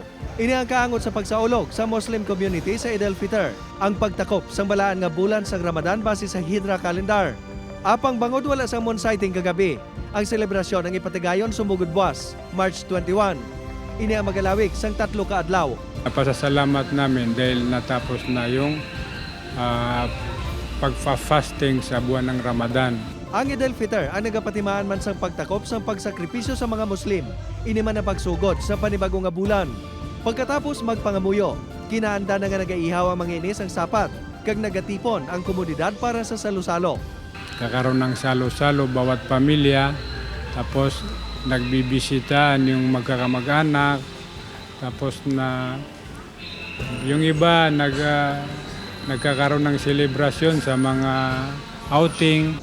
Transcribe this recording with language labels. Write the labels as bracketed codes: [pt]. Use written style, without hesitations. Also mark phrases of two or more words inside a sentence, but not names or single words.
[hil] Ini ang kaangot sa pagsaulog sa Muslim community sa Eid al-Fitr, ang pagtakop sang balaan nga bulan sang Ramadan base sa Hijra calendar. Apang bangod wala sang moon sighting kagabi, ang selebrasyon ang ipatigayon sumugod buwas, March 21. Ini ang magalawig sang 3 ka adlaw. [tl] Napasasalamat namin dahil natapos na yung pagfa-fasting sa buwan ng Ramadan. [hil] Ang Eid al-Fitr ang nagapatimaan man sang pagtakop sang pagsakripisyo sa mga Muslim. Ini man ang pagsugod sa panibagong nga bulan. Pagkatapos magpangamuyo, kinaanda na nga nagaihaw ang mga inis ang sapat, kag nagatipon ang komunidad para sa salo-salo. [tl] Kakaroon ng salo-salo bawat pamilya, tapos nagbibisitaan yung magkakamag-anak, tapos na yung iba nagkakaroon ng selebrasyon sa mga outing.